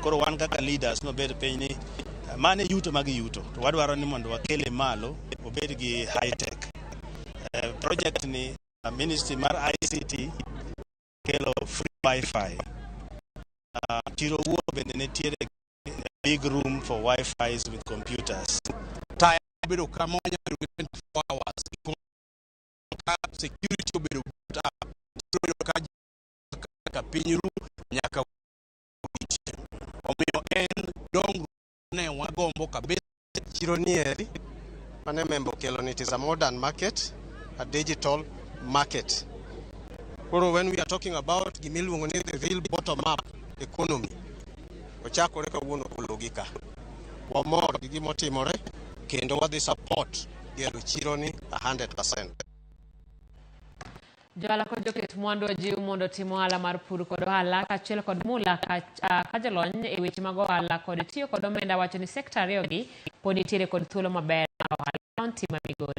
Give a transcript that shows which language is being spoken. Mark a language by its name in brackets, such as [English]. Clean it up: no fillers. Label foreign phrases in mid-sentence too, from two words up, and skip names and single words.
[Luo (Kenya and Tanzania)] Koro wan kaka leaders nobed piny ni mane yuto magi yuto to wadwaro ni mondo wakele malo obed gi [English] high tech. [Luo (Kenya and Tanzania)] Project ni Ministry mar ICT kelo [English] free Wi-Fi. [Luo (Kenya and Tanzania)] Chiro wuo bende nitiere [English] big room for Wi-Fis with computers. [Luo (Kenya and Tanzania)] Taya bedo kama 24 hours. Security obedo up. Ka pinyu nyaka omiyo en dong ne wagombo kabisa. Chiro nieri mane membo kelo ni [English] it is a modern market, a digital market. When we are talking about the real bottom up economy, [Luo (Kenya and Tanzania)] ochakore kawuono kologika. Wamor gi gimotimore kendo wadhi support gero chiro ni 100%. Johala kod joket mwandu ojiw mondo timo ohala mar pur kod ohala kaachiel kod mula ka jolony e weche mag ohala kod tiyo kod omenda wacho ni sekta ariyogi pod nitiere kod thuolo maber mar ohala kaunti ma Migori.